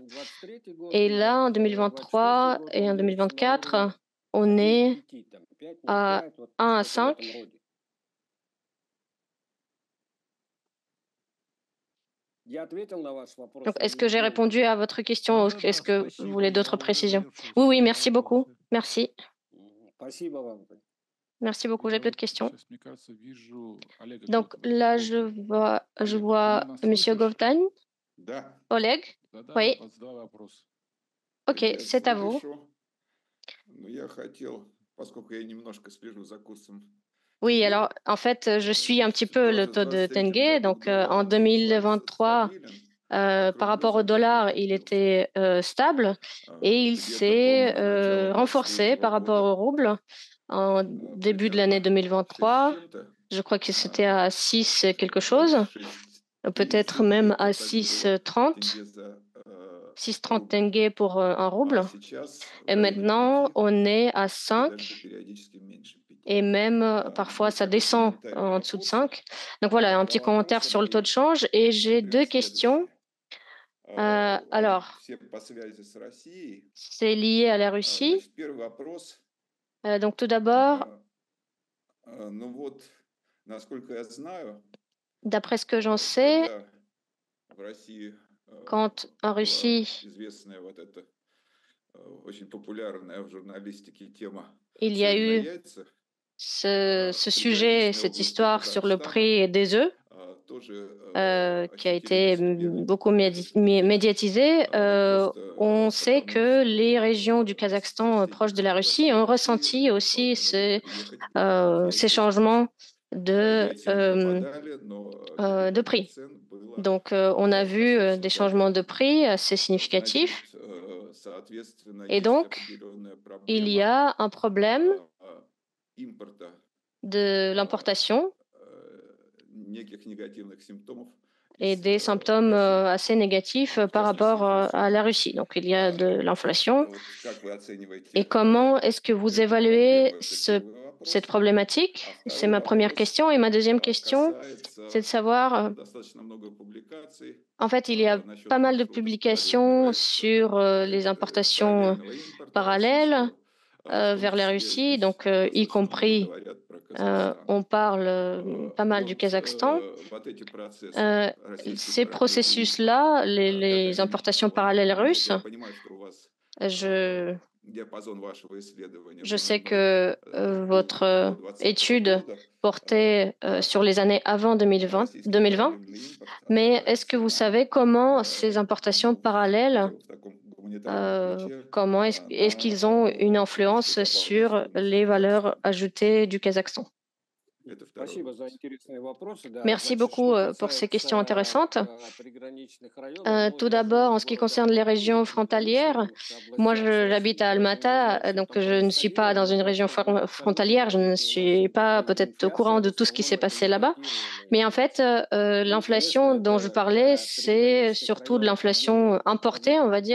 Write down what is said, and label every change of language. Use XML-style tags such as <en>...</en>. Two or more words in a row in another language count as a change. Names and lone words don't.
<fr>Et là, en 2023 et en 2024, on est à 1 à 5. Donc, est-ce que j'ai répondu à votre question ou est-ce</fr> <ru>Да-да,</ru> <fr>que vous voulez</fr> <ru>спасибо.</ru> <fr>d'autres</fr> <ru>Я уже</ru> <fr>précisions?</fr> <ru>завершил</ru> <fr>Oui, oui,</fr> <ru>свой</ru> <fr>merci</fr> <ru>вопрос.</ru> <fr>beaucoup. Merci. Merci beaucoup. J'ai</fr> <ru>Я</ru> <fr>plus</fr> <ru>вот</ru> <fr>de questions.</fr> <ru>сейчас, мне кажется, вижу Олега</ru> <fr>Donc</fr> <ru>Готова.</ru> <fr>là,</fr> <ru>О,</ru> <fr>je</fr> <ru>Олег, ты</ru> <fr>vois</fr> <ru>нас</ru> <fr>Monsieur</fr> <ru>слышишь?</ru> <fr>Govtan.</fr> <ru>Да,</ru> <fr>Oleg?</fr> <ru>Да-да,</ru> <fr>Oui.</fr> <ru>задай вопрос.</ru> <fr>Ok,</fr> <ru>я</ru> <fr>c'est à vous.</fr> <ru>слышу. Но я хотел, поскольку я немножко слежу за курсом</ru> <fr>Oui,</fr> <ru>тенге,</ru> <fr>alors en fait, je suis un petit peu le</fr> <ru>тоже в</ru> <fr>taux de</fr> <ru>23</ru> <fr>Tengue.</fr> <ru>году</ru> <fr>Donc en</fr> <ru>доллар был с</ru> <fr>2023,</fr> <ru>стабилен,</ru> <fr>par</fr> <ru>а к рублю</ru> <fr>rapport au dollar, il</fr> <ru>закрепился.</ru> <fr>était stable et il</fr> <ru>Где-то, по-моему,</ru> <fr>s'est</fr> <ru>к началу</ru> <fr>renforcé</fr> <ru>23</ru> <fr>par rapport</fr> <ru>года</ru> <fr>au rouble en début de l'année</fr> <ru>примерно 6</ru> <fr>2023.</fr> <ru>с чем-то,</ru> <fr>Je crois que c'était à 6 quelque</fr> <ru>вот</ru> <fr>chose,</fr> <ru>6,30</ru> <fr>peut-être même à</fr> <ru>где-то так было</ru> <fr>6,30,</fr> <ru>тенге за</ru> <fr>6,30</fr> <ru>рубль.</ru> <fr>Tengue pour un</fr> <ru>А</ru> <fr>rouble.</fr> <ru>сейчас в</ru> <fr>Et</fr> <ru>районе</ru> <fr>maintenant,</fr> <ru>5</ru> <fr>on est à</fr> <ru>и даже</ru> <fr>5</fr> <ru>периодически меньше 5.</ru> <fr>et même parfois</fr> <ru>Вот</ru> <fr>ça</fr> <ru>такой</ru> <fr>descend</fr> <ru>комментарий</ru> <fr>en</fr> <ru>по</ru> <fr>dessous de</fr> <ru>курсу.</ru> <fr>5. Donc voilà, un petit</fr> <ru>Два</ru> <fr>commentaire</fr> <ru>вопроса</ru> <fr>sur le taux</fr> <ru>мои.</ru> <fr>de change. Et j'ai deux questions.</fr> <ru>Следующие. Они</ru> <fr>Alors,</fr> <ru>все по связи с Россией.</ru> <fr>c'est lié à la Russie.</fr> <ru>Значит, первый вопрос.</ru> <fr>Donc tout d'abord,</fr> <ru>Ну вот, насколько я знаю,</ru> <fr>d'après ce que j'en sais,</fr> <ru>когда в России</ru> <fr>quand en</fr> <ru>была</ru> <fr>Russie,</fr> <ru>известная вот эта очень популярная в журналистике тема</ru> <fr>il y a</fr> <ru>«Цены на</ru> <fr>eu</fr> <ru>яйца»,</ru> <fr>ce sujet,</fr> <ru>приграничной</ru> <fr>cette</fr> <ru>области</ru> <fr>histoire sur le</fr> <ru>Казахстана,</ru> <fr>prix des œufs,</fr> <ru>тоже</ru> <fr>qui a</fr> <ru>ощутили на</ru> <fr>été</fr> <ru>себе</ru> <fr>beaucoup</fr> <ru>этот эффект.</ru> <fr>médiatisé,</fr> <ru>Просто</ru> <fr>on sait</fr> <ru>потому</ru> <fr>que les</fr> <ru>что</ru> <fr>régions du</fr> <ru>в</ru> <fr>Kazakhstan proches de</fr> <ru>соседних</ru> <fr>la Russie</fr> <ru>областях</ru> <fr>ont</fr> <ru>России</ru> <fr>ressenti aussi</fr> <ru>вполне могли приехать</ru> <fr>ces</fr> <ru>яйца.</ru> <fr>changements</fr> <ru>Яйца не</ru> <fr>de,</fr> <ru>пропадали, но</ru> <fr>de</fr> <ru>перепадов</ru> <fr>prix.</fr> <ru>цен было</ru> <fr>Donc, on a vu</fr> <ru>достаточно</ru> <fr>des changements de</fr> <ru>заметно.</ru> <fr>prix assez significatifs.</fr> <ru>Значит, соответственно,</ru> <fr>Et</fr> <ru>есть</ru> <fr>donc,</fr> <ru>определенная</ru> <fr>il y</fr> <ru>проблема</ru> <fr>a un problème</fr> <ru>импорта</ru> <fr>de l'importation</fr> <ru>неких негативных симптомов</ru> <fr>et</fr> <ru>из</ru> <fr>des symptômes</fr> <ru>России,</ru> <fr>assez négatifs</fr> <ru>в</ru> <fr>par</fr> <ru>частности,</ru> <fr>rapport</fr> <ru>из</ru> <fr>à</fr> <ru>России.</ru> <fr>la Russie. Donc, il y a de l'inflation.</fr> <ru>Вот как вы оцениваете</ru> <fr>Et comment est-ce que vous</fr> <ru>эту</ru> <fr>évaluez</fr> <ru>проблему? Это первый</ru> <fr>cette</fr> <ru>вопрос.</ru> <fr>problématique?</fr> <ru>А</ru> <fr>C'est</fr> <ru>второй</ru> <fr>ma première</fr> <ru>вопрос</ru> <fr>question. Et ma deuxième question, c'est de</fr> <ru>касается</ru> <fr>savoir,</fr> <ru>достаточно много публикаций</ru> <fr>en fait, il y a</fr> <ru>насчет</ru> <fr>pas mal de</fr> <ru>маршрутов</ru> <fr>publications</fr> <ru>параллельных</ru> <fr>sur les importations</fr> <ru>параллельного импорта</ru> <fr>parallèles</fr> <ru>российского, в том</ru> <fr>vers la</fr> <ru>числе</ru> <fr>Russie.</fr> <ru>здесь</ru> <fr>Donc, y</fr> <ru>достаточно много</ru> <fr>compris,</fr> <ru>говорят про Казахстан.</ru> <fr>on parle pas mal du</fr> <ru>Вот</ru> <fr>Kazakhstan.</fr> <ru>вот эти процессы российских</ru> <fr>Ces</fr> <ru>параллельный импорт,</ru> <fr>processus-là,</fr> <ru>как</ru> <fr>les</fr> <ru>они</ru> <fr>importations</fr> <ru>устроены?</ru> <fr>parallèles</fr> <ru>Ну,</ru> <fr>russes,</fr> <ru>я понимаю, что у вас</ru> <fr>je,</fr> <ru>диапазон вашего исследования</ru> <fr>je sais</fr> <ru>примерно</ru> <fr>que</fr> <ru>до</ru> <fr>votre</fr> <ru>2020</ru> <fr>étude</fr> <ru>года.</ru> <fr>portait sur les années avant 2020,</fr> <ru>Российский</ru> <fr>2020.</fr> <ru>параллельный импорт</ru> <fr>Mais est-ce que vous</fr> <ru>отражается</ru> <fr>savez comment ces importations</fr> <ru>ну,</ru> <fr>parallèles,</fr> <ru>хотя бы в таком гуманитарном ключе</ru> <fr>comment est-ce qu'ils ont une influence</fr> <ru>экономической</ru> <fr>sur</fr> <ru>добавленной</ru> <fr>les</fr> <ru>стоимости</ru> <fr>valeurs</fr> <ru>Казахстана?</ru> <fr>ajoutées du Kazakhstan?</fr> <ru>Это второй вопрос.</ru> <fr>Merci beaucoup pour ces questions intéressantes. Tout d'abord, en ce qui concerne les régions frontalières, moi j'habite à Almata, donc je ne suis pas dans une région frontalière, je ne suis pas peut-être au courant de tout ce qui s'est passé là-bas. Mais en fait, l'inflation dont je parlais, c'est surtout de l'inflation importée, on va dire.</fr>